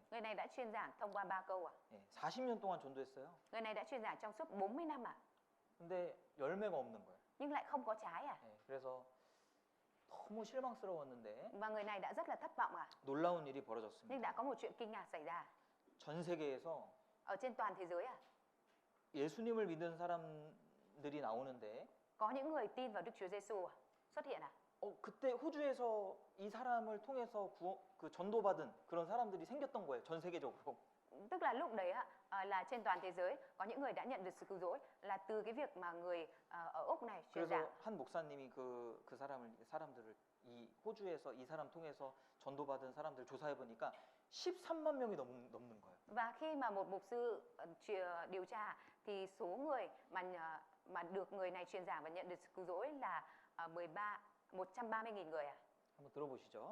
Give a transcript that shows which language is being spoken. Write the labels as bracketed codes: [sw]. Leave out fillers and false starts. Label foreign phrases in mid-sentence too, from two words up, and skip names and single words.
[vi] Người này đã truyền giảng thông qua 3 câu à. [ko] 40년 동안 전도했어요. [vi] Người này đã truyền giảng trong suốt 40 năm à. [ko] 근데 열매가 없는 거예요. [vi] Nhưng lại không có trái à. [ko] 그래서 너무 실망스러웠는데 [vi] Và người này đã rất là thất vọng à. [ko] 놀라운 일이 [vi] Nhưng [ko] 벌어졌습니다. [vi] đã có một chuyện kinh ngạc xảy ra. [ko] 전 세계에서 [vi] Ở trên toàn thế giới à. [ko] 예수님을 믿는 사람들이 나오는데 [vi] Có những người tin vào Đức Chúa Giêsu à. Xuất hiện à. [ko] 그때 호주에서 이 사람을 통해서 그 전도받은 그런 사람들이 생겼던 거예요. 전 세계적으로. [vi] Tức là lúc đấy là trên toàn thế giới có những người đã nhận được sự cứu rỗi là từ cái việc mà người ở Úc này truyền [ko] 그래서 [vi] giảng. [ko] 한 목사님이 그 사람들을 이 호주에서 이 사람 통해서 전도받은 사람들 조사해 보니까 13만 명이 넘는 거예요. [vi] Và khi mà một mục sư điều tra thì số người mà được người này truyền giảng và nhận được sự cứu rỗi là 130.000 người à. [ko] 한번 들어보시죠.